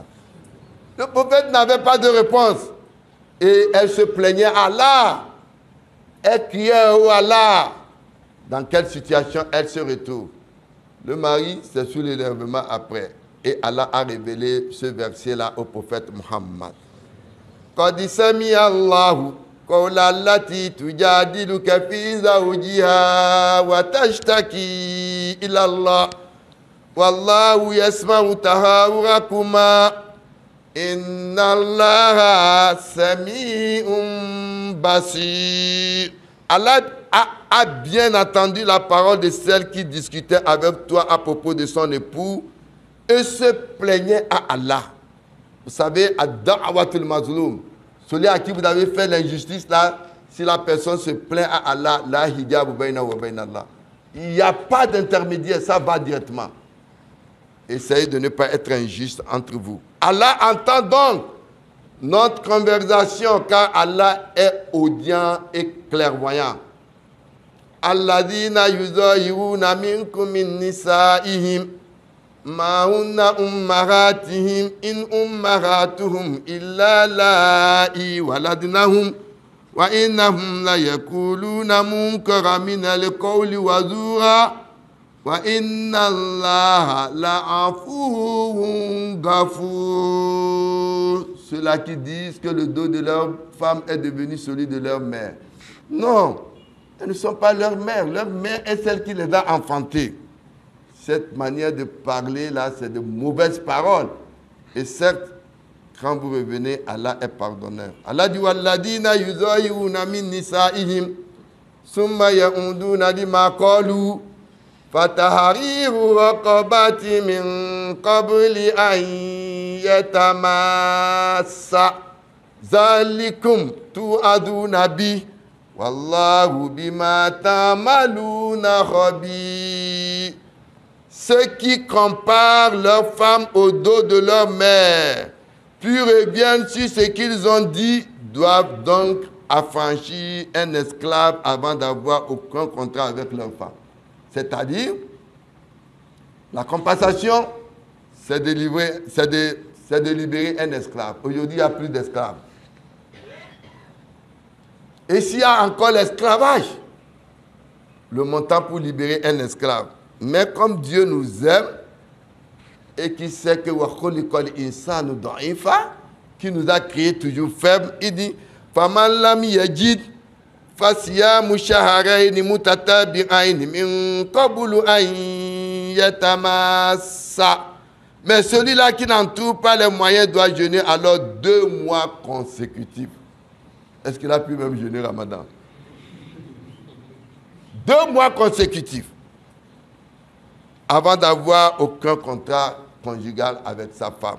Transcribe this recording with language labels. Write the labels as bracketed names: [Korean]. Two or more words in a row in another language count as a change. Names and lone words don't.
[French] Le prophète n'avait pas de réponse. Et elle se plaignait à Allah. Elle criait au Allah. Dans quelle situation elle se retrouve? Le mari, c'est sous l'énervement après. Et Allah a révélé ce verset-là au prophète Muhammad. [Arabic] قد سمع الله قول التي تجادلك في زوجها وتشتكي إلى الله والله يسمع تهاوركما إن الله سميع بصير. [French] Allah a bien entendu la parole de celle qui discutait avec toi à propos de son époux et se plaignait à Allah. Vous savez, [Arabic] دعوة المظلوم, [French] celui à qui vous avez fait l'injustice là, si la personne se plaint à Allah, [Arabic] لا حجاب بين وبين الله. [French] Il n'y a pas d'intermédiaire, ça va directement. Essayez de ne pas être injuste entre vous. Allah entend donc notre conversation car Allah est audient et clairvoyant. [Arabic] الذين يظاهرون منكم من نسائهم ما هن أمهاتهم إن أمهاتهم إلا اللائي ولدنهم وإنهم ليقولون منكرا من القول وزورا وإن الله لعفو غفور. [French] Ceux-là qui disent que le dos de leur femme est devenu celui de leur mère. Non, elles ne sont pas leur mère. Leur mère est celle qui les a enfantées. Cette manière de parler là, c'est de mauvaises paroles. Et certes, quand vous revenez, Allah est pardonneur. [Arabic] Allah dit والذين يظاهرون من نسائهم ثم يعودون لما قالوا فتحرير رقبة من قبل أن يتماسا ذلكم توعظون به والله بما تعملون خبير. [French] Ceux qui comparent leurs femmes au dos de leur mère, puis reviennent sur ce qu'ils ont dit, doivent donc affranchir un esclave avant d'avoir aucun contrat avec leur femme. C'est-à-dire, la compensation, c'est de libérer un esclave. Aujourd'hui, il n'y a plus d'esclaves. Et s'il y a encore l'esclavage, le montant pour libérer un esclave. Mais comme Dieu nous aime et qui sait que qui nous a créés toujours faibles, il dit [Arabic] فمن لم يجد فصيام شهرين متتابعين من قبل أن يتماسا. [French] Mais celui-là qui n'en trouve pas les moyens doit jeûner alors 2 mois consécutifs. Est-ce qu'il a pu même jeûner Ramadan? 2 mois consécutifs. Avant d'avoir aucun contrat conjugal avec sa femme.